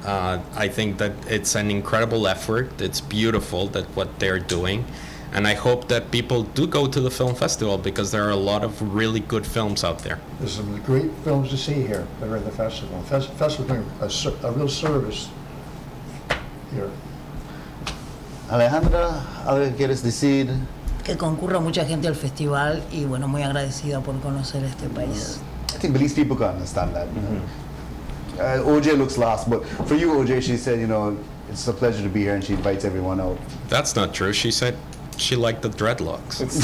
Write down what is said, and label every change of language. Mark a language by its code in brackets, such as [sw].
[en] I think that it's an incredible effort. It's beautiful that what they're doing. And I hope that people do go to the film festival, because there are a lot of really good films out there. There's some great films to see here that are at the festival. Festival doing a real service here. [es] Alejandra, ¿algo que quieres decir? Que concurra mucha gente al festival y bueno, muy agradecida por conocer este país. [en] I think Belize people can understand that. OJ looks lost, but for you, OJ, she said, it's a pleasure to be here, and she invites everyone out. That's not true. She said she liked the dreadlocks.